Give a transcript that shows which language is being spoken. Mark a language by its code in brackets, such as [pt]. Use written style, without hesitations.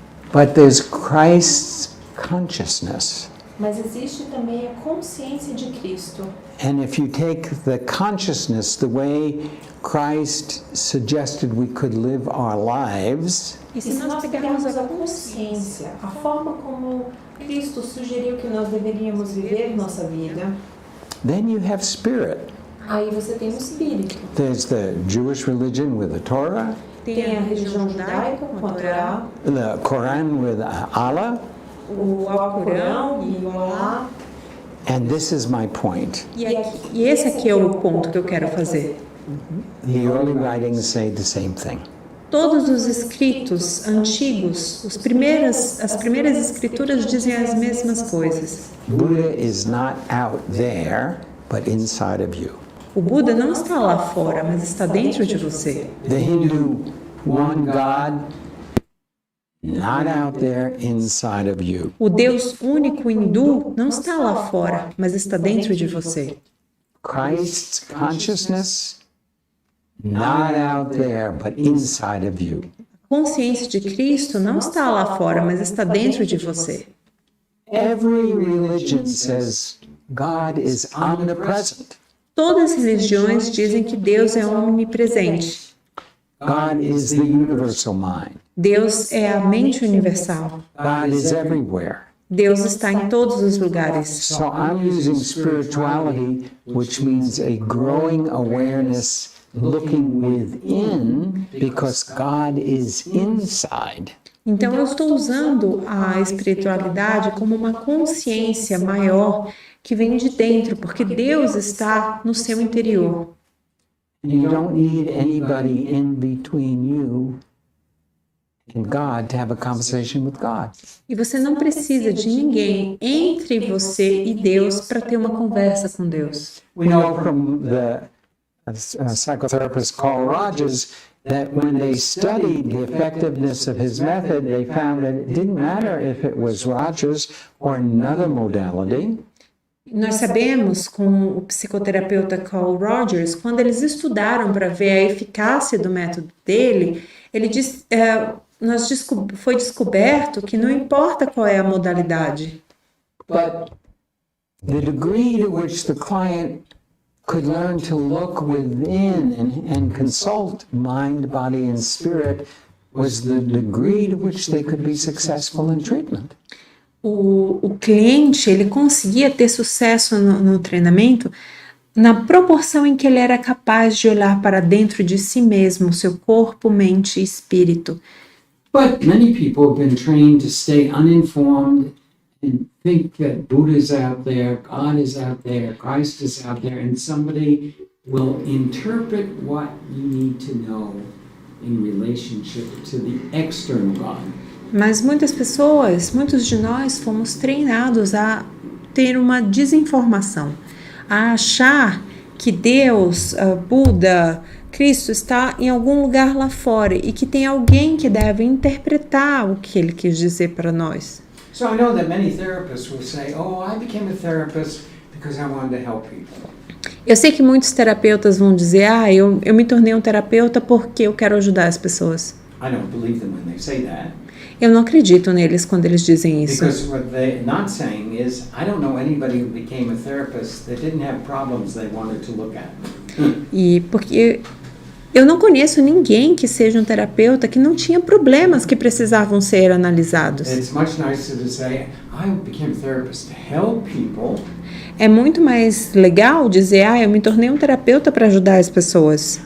[en] but there's Christ's consciousness. [pt] mas existe também a consciência de Cristo. [en] And if you take the consciousness, the way Christ suggested we could live our lives, [pt] E se nós pegarmos a consciência, a forma como Cristo sugeriu que nós deveríamos viver nossa vida, [en] then you have spirit. [pt] aí você tem o Espírito. [en] There's the Jewish religion with the Torah, [pt] Tem a religião judaica com a Torá, [en] the Quran with Allah, [pt] o Alcorão e o Alá. [en] and this is my point. [pt] E esse aqui é o ponto que eu quero fazer. [en] The early writings say the same thing. [pt] Todos os escritos antigos, as primeiras escrituras dizem as mesmas coisas. [en] Buddha is not out there, but inside of you. [pt] O Buda não está lá fora, mas está dentro de você. [en] The Hindu one God, not out there, inside of you. [pt] O Deus único hindu não está lá fora, mas está dentro de você. [en] Christ's consciousness, not out there, but inside of you. [pt] A consciência de Cristo não está lá fora, mas está dentro de você. [en] Every religion says God is omnipresent. [pt] Todas as religiões dizem que Deus é omnipresente. [en] God is the universal mind. [pt] Deus é a mente universal. [en] God is everywhere. [pt] Deus está em todos os lugares. [en] So I'm using spirituality, which means a growing awareness looking within, because God is inside. [pt] Então eu estou usando a espiritualidade como uma consciência maior que vem de dentro, porque Deus está no seu interior. [en] And you don't need anybody in between you and God to have a conversation with God. [pt] E você não precisa de ninguém entre você e Deus para ter uma conversa com Deus. [en] We know from the psychotherapist Carl Rogers that when they studied the effectiveness of his method, they found that it didn't matter if it was Rogers or another modality. [pt] Nós sabemos com o psicoterapeuta Carl Rogers, quando eles estudaram para ver a eficácia do método dele, ele disse, foi descoberto que não importa qual é a modalidade. [en] But the degree to which the client could learn to look within and consult mind, body, and spirit was the degree to which they could be successful in treatment. [pt] O cliente, ele conseguia ter sucesso no treinamento na proporção em que ele era capaz de olhar para dentro de si mesmo, seu corpo, mente e espírito. [en] But many people have been trained to stay uninformed and think that Buddha is out there, God is out there, Christ is out there, and somebody will interpret what you need to know in relationship to the external God. [pt] Mas muitos de nós fomos treinados a ter uma desinformação, a achar que Deus, Buda, Cristo está em algum lugar lá fora e que tem alguém que deve interpretar o que ele quis dizer para nós. [en] So I know that many therapists will say, oh, I became a therapist because I wanted to help people. [pt] Eu sei que muitos terapeutas vão dizer, eu me tornei um terapeuta porque eu quero ajudar as pessoas. [en] I don't believe them when they say that. [pt] Eu não acredito neles quando eles dizem isso. [en] Because what they're not saying is, I don't know anybody who became a therapist that didn't have problems they wanted to look at. [pt] E porque eu não conheço ninguém que seja um terapeuta que não tinha problemas que precisavam ser analisados. [en] It's much nicer to say, I became a therapist to help people. [pt] É muito mais legal dizer, eu me tornei um terapeuta para ajudar as pessoas.